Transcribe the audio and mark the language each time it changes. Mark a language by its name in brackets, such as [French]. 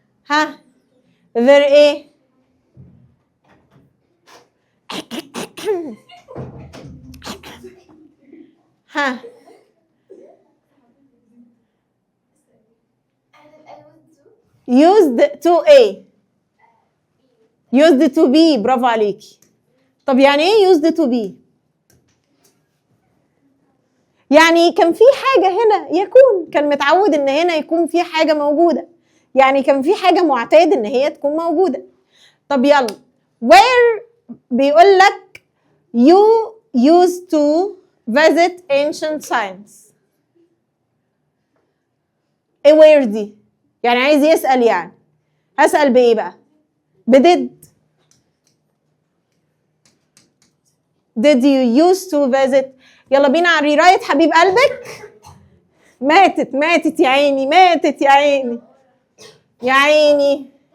[English] ها they're ايه؟ ها used to ايه؟ used to be. [Arabic] برافو عليكي. طب يعني ايه [English] used to be؟ [Arabic] يعني كان في حاجة هنا يكون، كان متعود ان هنا يكون في حاجة موجودة، يعني كان في حاجة معتاد ان هي تكون موجودة. طب يلا [English] where [Arabic] بيقول لك [English] you used to visit ancient sites. [Arabic] ايه where دي؟ يعني عايز يسأل، يعني هسأل بايه بقى؟ بدid. [English] did you used to visit. [Arabic] يلا بينا على الريرايت حبيب قلبك. ماتت يا عيني، ماتت يا عيني يا عيني.